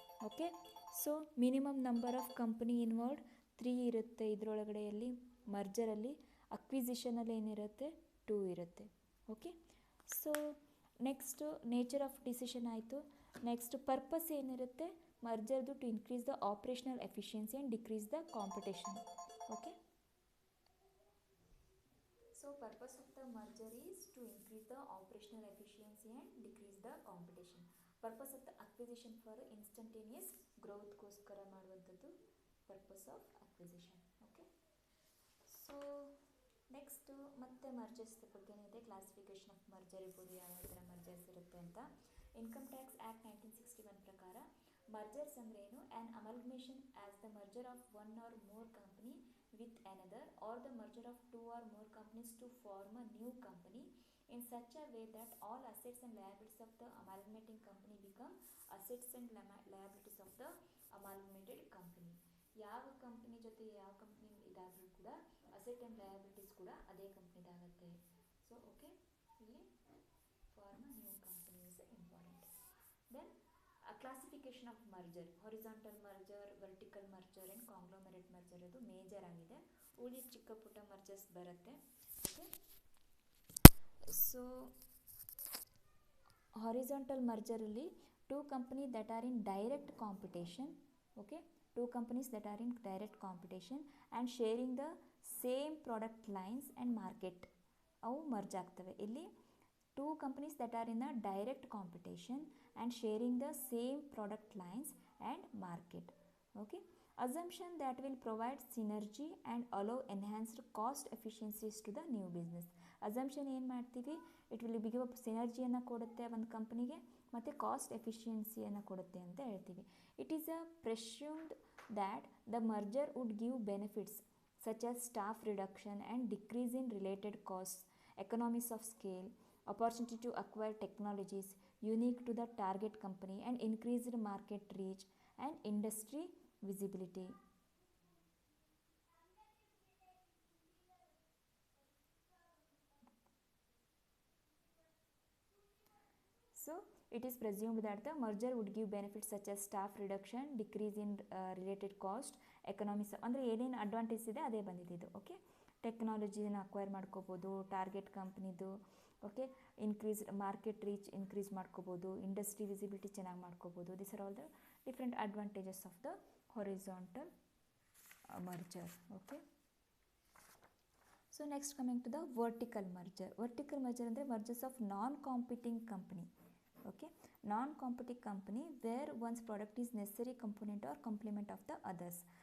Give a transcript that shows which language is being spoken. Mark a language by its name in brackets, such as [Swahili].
[Kannada] Okay, so minimum number of company involved 3 ಇರುತ್ತೆ ಇದರೊಳಗಡೆಯಲ್ಲಿ ಮರ್ಜರಲ್ಲಿ. ಅಕ್ವಿಸಿಷನಲ್ಲಿ ಏನಿರುತ್ತೆ? 2 ಇರುತ್ತೆ. Okay, so next [English] nature of decision [Kannada] ಆಯಿತು. Next purpose ಏನಿರುತ್ತೆ ಮರ್ಜರ್ದು? [English] To increase the operational efficiency and decrease the competition. Okay, so purpose of the merger is to increase the operational efficiency and decrease the competition. Purpose of the acquisition for instantaneous growth [Kannada] ಗೋಸ್ಕರ ಮಾಡುವಂಥದ್ದು [English] purpose of acquisition. [Kannada] Okay, so next ಮತ್ತೆ mergers ಬಗ್ಗೆನೇ ಇದೆ. Classification of merger ಇರ್ಬೋದು, ಯಾವ ಥರ mergers ಇರುತ್ತೆ ಅಂತ. ಇನ್ಕಮ್ ಟ್ಯಾಕ್ಸ್ ಆ್ಯಕ್ಟ್ 1961 ಪ್ರಕಾರ ಮರ್ಜರ್ಸ್ ಅಂದರೆ ಏನು? [English] An amalgamation as the merger of 1 or more company with another, or the merger of 2 or more companies to form a new company in such a way that all assets and liabilities of the amalgamating company become assets and liabilities of the amalgamated company. [Kannada] ಯಾವ company ಜೊತೆ ಯಾವ company ಇದಾದರೂ ಕೂಡ asset and liabilities ಕೂಡ ಅದೇ ಕಂಪ್ನಿದಾಗುತ್ತೆ. [English] So okay, ಇಲ್ಲಿ form a new company is important. Then classification of merger, horizontal merger, vertical merger and conglomerate merger [Kannada] ಅದು major ಆಗಿದೆ. ಉಳಿದ ಚಿಕ್ಕ ಪುಟ್ಟ ಮರ್ಜರ್ಸ್ ಬರುತ್ತೆ. [English] Okay, so horizontal ಮರ್ಜರಲ್ಲಿ 2 company that are in direct competition. Okay, 2 companies that are in direct competition and sharing the same product lines and market, [Kannada] ಅವು merge ಆಗ್ತವೆ. [English] ಇಲ್ಲಿ 2 companies that are in a direct competition and sharing the same product lines and market. Okay, assumption that will provide synergy and allow enhanced cost efficiencies to the new business. [Kannada] assumption ಏನು ಮಾಡ್ತೀವಿ? [English] it will give up [Kannada] ಸಿನರ್ಜಿಯನ್ನು ಕೊಡುತ್ತೆ ಒಂದು ಕಂಪ್ನಿಗೆ, ಮತ್ತು cost ಎಫಿಷಿಯನ್ಸಿಯನ್ನು ಕೊಡುತ್ತೆ ಅಂತ ಹೇಳ್ತೀವಿ. [English] It is a presumed that the merger would give benefits such as staff reduction and decrease in related costs, economies of scale, opportunity to acquire technologies unique to the target company, and increased market reach and industry visibility. So it is presumed that the merger would give benefits such as staff reduction, decrease in related cost, economies, [Kannada] ಅಂದರೆ ಏನೇನು advantage ಇದೆ ಅದೇ ಬಂದಿದ್ದು. [English] okay, [Kannada] ಟೆಕ್ನಾಲಜಿನ acquire ಮಾಡ್ಕೋಬೋದು, target ಕಂಪ್ನಿದು okay, increase market reach increase ಮಾಡ್ಕೋಬೋದು, industry visibility ಚೆನ್ನಾಗಿ ಮಾಡ್ಕೋಬೋದು. [English] This are all the different advantages of the horizontal merger. Okay, so next coming to the vertical merger. Vertical merger ಅಂದರೆ mergers of non competing company. Okay, non competing company where one's product is necessary component or complement of the others.